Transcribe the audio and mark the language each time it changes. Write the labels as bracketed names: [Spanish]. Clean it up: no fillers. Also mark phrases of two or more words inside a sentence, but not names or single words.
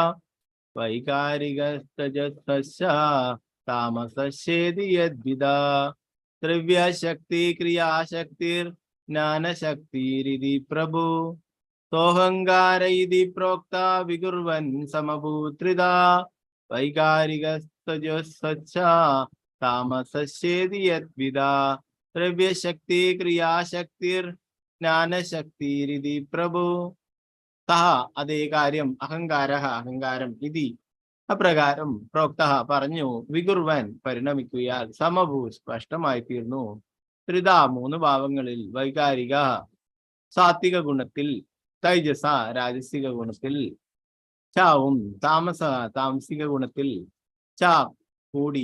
[Sanskrit] वैकारिकस्तजस्तस्य तामसस्येति यद्विदा द्रव्यशक्ति क्रियाशक्तिर्ज्ञानशक्तिरिति प्रभु सोऽहङ्कार इति प्रोक्ता विकुर्वन् समभूत्रिदा वैकारिकस्तजस्तस्य तामसस्येति यद्विदा द्रव्यशक्ति क्रियाशक्तिर् ജ്ഞാനശക്തിരിതി പ്രഭു. [Malayalam] സഹ അതേ കാര്യം അഹങ്കാരം ഇതി അപ്രകാരം പ്രോക്ത പറഞ്ഞു വികുർവൻ പരിണമിക്കുകയാൽ സമഭൂ സ്പഷ്ടമായി തീർന്നു. ത്രിത 3 ഭാവങ്ങളിൽ വൈകാരിക സാത്വിക ഗുണത്തിൽ, തൈജസ രാജസിക ഗുണത്തിൽ, ചാവും താമസിക ഗുണത്തിൽ, ച കൂടി.